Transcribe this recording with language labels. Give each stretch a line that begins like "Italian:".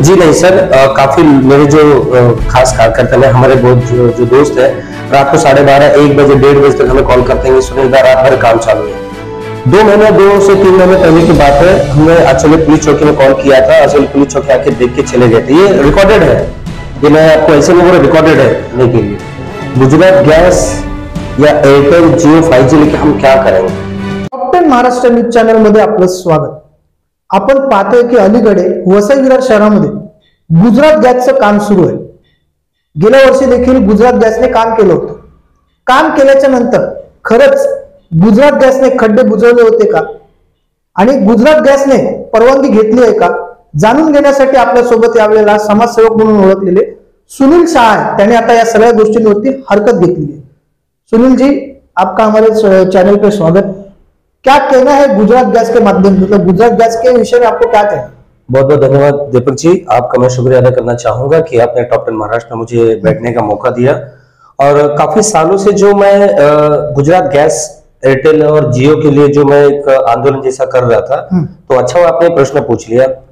Hindi: जी नहीं सर, काफी मेरे जो खास कार्यकर्ता है, हमारे बहुत जो दोस्त है, रात को 12:30 1 बजे 1:30 बजे तक हमें कॉल करते हैं, सुनील दा रात भर काम चालू है। 2 से 3 महीने पहले की बात है, हमने अचले पुलिस चौकी में कॉल किया था। अचले पुलिस चौकी आके देख के चले गए थे। ये रिकॉर्डेड है, ये मैं आपको ऐसे नहीं बोल रहा, रिकॉर्डेड है के लिए। गुजरात गैस या एयरटेल जियो 5G लेके हम क्या करेंगे?
Marathi: टॉप 10 महाराष्ट्र न्यूज चॅनल मध्ये आपलं स्वागत। आपण पाहतोय की अलीकडे वसई विरार शहरामध्ये गुजरात गॅसचं काम सुरू आहे। गेल्या वर्षी देखील गुजरात गॅसने काम केलं होतं। काम केल्याच्या नंतर खरंच गुजरात गॅसने खड्डे बुजवले होते का आणि गुजरात गॅसने परवानगी घेतली आहे का जाणून घेण्यासाठी आपल्या सोबत यावेळेला समाजसेवक म्हणून ओळखलेले सुनील शाह, त्याने आता या सगळ्या गोष्टींवरती हरकत घेतली है।
Hindi: सुनील जी, आपका हमारे चैनल पे स्वागत। क्या कहना है गुजरात गैस के माध्यम से, मतलब गुजरात गैस के विषय में आपको क्या कहना? बहुत बहुत धन्यवाद दीपक जी, आपका मैं शुक्रिया अदा करना चाहूंगा कि आपने टॉप 10 महाराष्ट्र में मुझे बैठने का मौका दिया। और काफी सालों से जो मैं गुजरात गैस एयरटेल और जियो के लिए जो मैं एक आंदोलन जैसा कर रहा था, तो अच्छा हुआ आपने प्रश्न पूछ लिया।